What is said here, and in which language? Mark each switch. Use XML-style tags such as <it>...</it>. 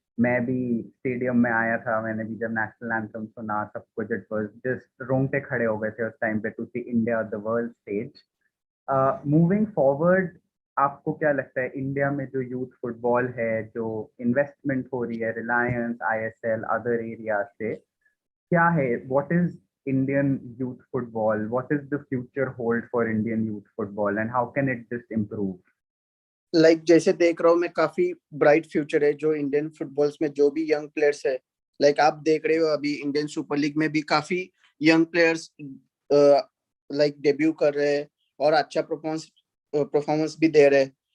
<hi>मैं भी स्टेडियम में आया था, मैंने भी जब नेशनल एंथम सुना सब कुछ,</hi> <en>it was just</en> <hi>रोंगटे खड़े हो गए थे उस टाइम पे</hi> <en>To see India the world stage.</en> <hi>Moving forward, आपको क्या लगता है इंडिया में जो यूथ फुटबॉल है, जो इन्वेस्टमेंट हो रही है रिलायंस, आईएसएल, अदर एरिया से, क्या है,</hi> <en>What is Indian youth football? What is the future hold for Indian youth football and how can it just improve?</en> <hi>Like जैसे देख रहा हूँ मैं, काफी ब्राइट फ्यूचर है जो इंडियन फुटबॉल्स में, जो भी यंग प्लेयर्स है। लाइक आप देख रहे हो अभी इंडियन सुपर लीग में भी काफी यंग प्लेयर्स लाइक डेब्यू कर रहे हैं और अच्छा परफॉर्मेंस भी दे रहे हैं।</hi>